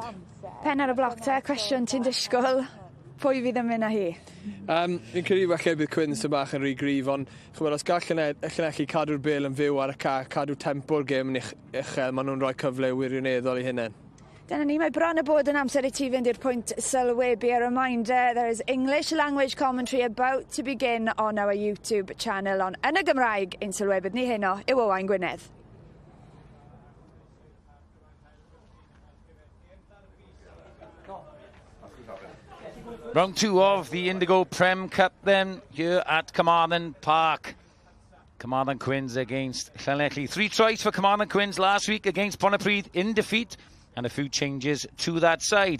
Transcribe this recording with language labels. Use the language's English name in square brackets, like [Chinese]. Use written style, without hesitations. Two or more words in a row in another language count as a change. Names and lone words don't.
[Welsh] Pen ar y bloc cwestiwn ti'n disgwyl, pwy fydd yn mynd â hi? Fi'n credu falle bydd Quins yn bach yn rhy gryf, ond os gall Llanelli cadw'r bel yn fyw ar y cae, cadw tempo'r gêm yn uchel, maen nhw'n rhoi cyfle wirioneddol i hynny. Dyna ni, mae bron y bod yn amser i ti fynd i'r pwynt sylwebu. [English] A reminder, there is English language commentary about to begin on our YouTube channel, [Welsh] ond yn y Gymraeg, ein sylwebydd ni heno yw Owain Gwynedd. [English] Round 2 of the Indigo Prem Cup then, here at Carmarthen Park. Carmarthen Quins against Llanelli. 3 tries for Carmarthen Quins last week against Pontypridd in defeat, and a few changes to that side.